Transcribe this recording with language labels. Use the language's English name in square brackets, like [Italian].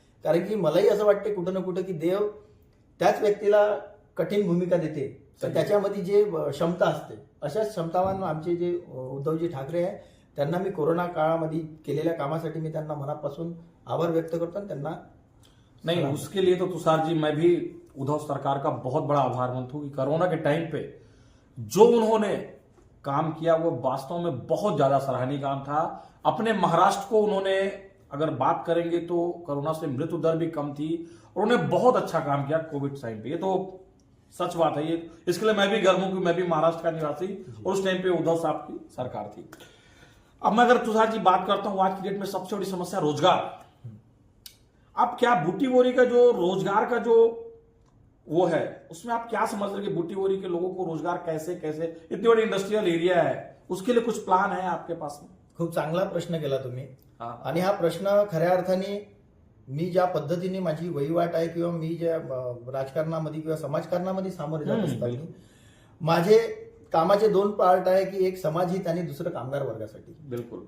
[Marathi] कारण की मलाही असं वाटते कुठं ना कुठं की देव त्याच व्यक्तीला कठीण भूमिका देते तर त्याच्यामध्ये जे क्षमता असते, अशा क्षमतावान आमचे जे उद्धवजी ठाकरे आहे त्यांना मी कोरोना काळामध्ये केलेल्या कामासाठी मी त्यांना मनापासून आभार व्यक्त करतो आणि त्यांना [Hindi] नहीं, उसके लिए तो तुषार जी मैं भी उद्धव सरकार का बहुत बड़ा आभार मानता हूं कि कोरोना के टाइम पे जो उन्होंने काम किया वो वास्तव में बहुत ज्यादा सराहनीय काम था. अपने महाराष्ट्र को उन्होंने, अगर बात करेंगे तो कोरोना से मृत्यु दर भी कम थी और उन्होंने बहुत अच्छा काम किया कोविड टाइम पे. ये तो सच बात है. ये इसके लिए मैं भी गर्व हूं कि मैं भी महाराष्ट्र का निवासी और उस टाइम पे उद्धव साहब की सरकार थी. अब मैं अगर तुषार जी बात करता हूं, आज की डेट में सबसे बड़ी समस्या रोजगार. आप क्या बुट्टीबोरी का जो रोजगार का जो वो है उसमें आप क्या समझ रहे कि बुट्टीबोरी के लोगों को रोजगार कैसे इतनी बड़ी इंडस्ट्रियल एरिया है उसके लिए कुछ प्लान है आपके पास में? [Marathi] खूप चांगला प्रश्न केला तुम्ही. हा. आणि हा प्रश्न खऱ्या अर्थाने मी ज्या पद्धतीने माझी वहिवाट आहे किंवा मी ज्या राजकारणामध्ये किंवा समाजकारणामध्ये सामोरे जात असताना माझे कामाचे दोन पार्ट आहे की एक समाजहित आणि दुसरं कामगार वर्गासाठी. बिलकुल.